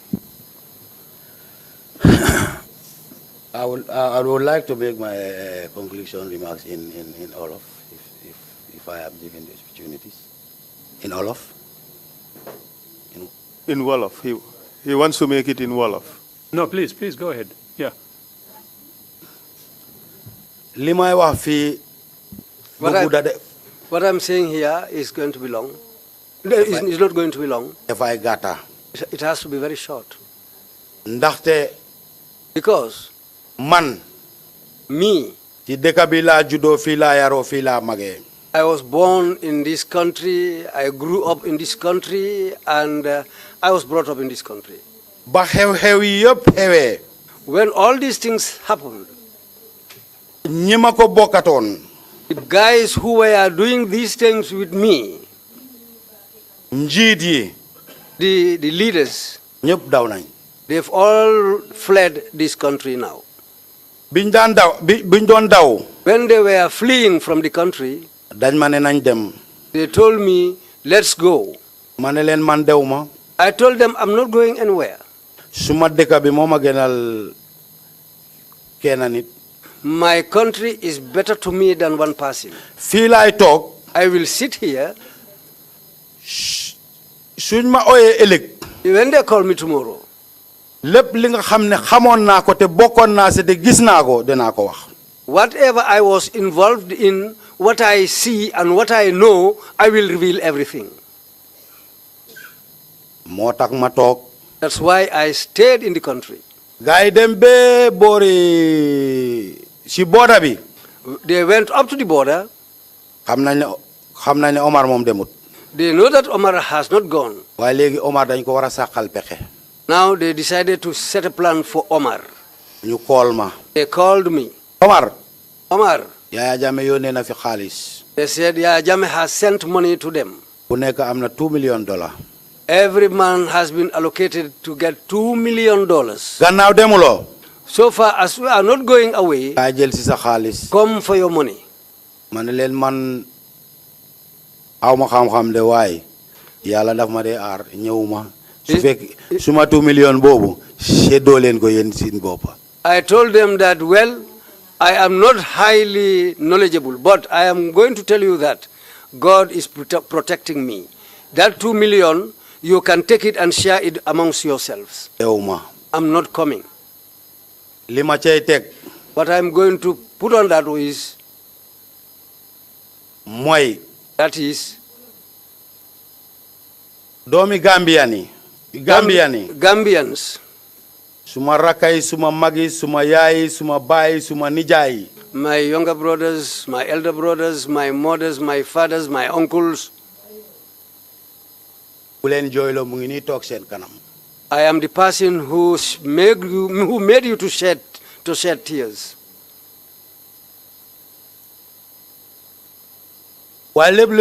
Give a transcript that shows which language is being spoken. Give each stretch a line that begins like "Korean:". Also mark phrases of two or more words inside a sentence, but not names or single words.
English: I would like to make my conclusion remarks in Wolof, if I am given the opportunities. In Wolof. In Wolof. He wants to make it in Wolof. No, please go ahead. Yeah.
Wolof: Limay wax fi
English: What I'm saying here is going to be long. It's not going to be long. If I gata. It has to be very short.
Wolof: Ndaxte
English: Because
Wolof: man
English: me,
Wolof: ci dëkk bi laa juddoo fii laa yaroo fii laa magee.
English: I was born in this country, I grew up in this country, and I was brought up in this country.
Wolof: Ba xew-xew yi yëpp xewee.
English: When all these things happened,
Wolof: ñi ma ko bokkatoon.
English: the guys who were doing these things with me,
Wolof: njiit yi.
English: the leaders,
Wolof: ñëpp daw nañ.
English: they've all fled this country now.
Wolof: biñ doon daw.
English: When they were fleeing from the country,
Wolof: dañ ma ne nañ dem.
English: they told me, let's go.
Wolof: ma ne leen man dew ma.
English: I told them, I'm not going anywhere.
Wolof: suma dëkk bi moo ma gënal kenn nit.
English: My country is better to me than one person.
Wolof: fii laay toog.
English: I will sit here.
Wolof: suñ ma ooyee ëllëg.
English: When they call me tomorrow,
Wolof: lépp li nga xam ne xamoon naa ko te bokkoon naa si te gis naa ko dinaa ko wax.
English: whatever I was involved in, what I see and what I know, I will reveal everything.
Wolof: moo tax ma toog.
English: That's why I stayed in the country.
Wolof: gars yi dem ba boori si border bi.
English: They went up to the border.
Wolof: xam nañ ne Omar moom demut.
English: They know that Omar has not gone.
Wolof: waaye léegi Omar dañ ko war a sàqal pexe.
English: Now they decided to set a plan for Omar.
Wolof: ñu call ma.
English: They called me.
Wolof: Omar. Yaya Jammeh yónnee na fi xaalis.
English: They said Yaya Jammeh has sent money to them.
Wolof: ku nekk am na $2 million.
English: Every man has been allocated to get $2 million.
Wolof: gannaaw demuloo.
English: So far as we are not going away,
Wolof: kaa jël si sa xaalis.
English: come for your money.
Wolof: ma ne leen man aw ma xam-xam de waaye yàlla daf ma dee aar ñëwuma. su fekk suma 2 million boobu seddoo leen ko yéen seen bopp.
English: I told them that, well, I am not highly knowledgeable, but I am going to tell you that God is protecting me. That 2 million, you can take it and share it amongst yourselves. I'm not coming. What I'm going to put on that is, that is, Gambians.
Wolof: Suma rakay, suma magi, suma yaay, suma baay, suma nijaay.
English: My younger brothers, my elder brothers, my mothers, my fathers, my uncles. I am the person who made you to shed tears. But